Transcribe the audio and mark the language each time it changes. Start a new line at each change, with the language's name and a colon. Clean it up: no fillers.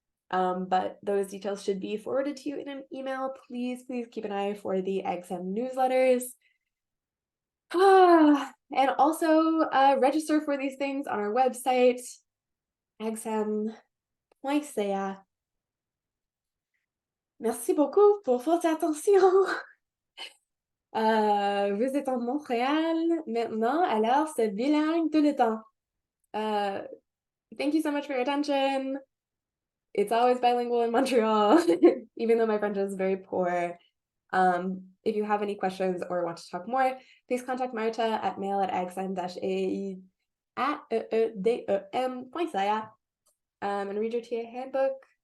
English: But those details should be forwarded to you in an email. Please, please keep an eye for the AGSEM newsletters. And also register for these things on our website, agsem.ca.
French: Merci beaucoup pour votre attention. Vous êtes en Montréal maintenant, alors c'est bilingue tout le temps.
English: Uh, Thank you so much for your attention. It's always bilingual in Montreal, even though my French is very poor. If you have any questions or want to talk more, please contact Marta at mail at agsem-ta.ca, and read your TA handbook.